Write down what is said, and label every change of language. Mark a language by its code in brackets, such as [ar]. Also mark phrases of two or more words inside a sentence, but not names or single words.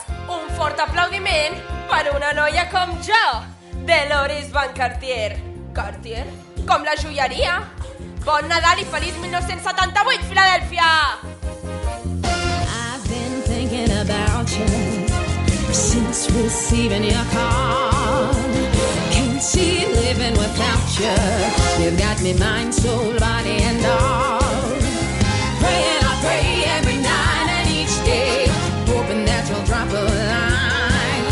[ca] Un fort aplaudiment per una noia com jo, Deloris Van Cartier. Cartier? Com la joieria. Bon Nadal i feliç 1978, Filadèlfia! [en] I've been thinking about you since receiving your call. Can't see living without you. You've got me mind, soul, body and all. Praying, I pray every night and each day, hoping that you'll drop a line.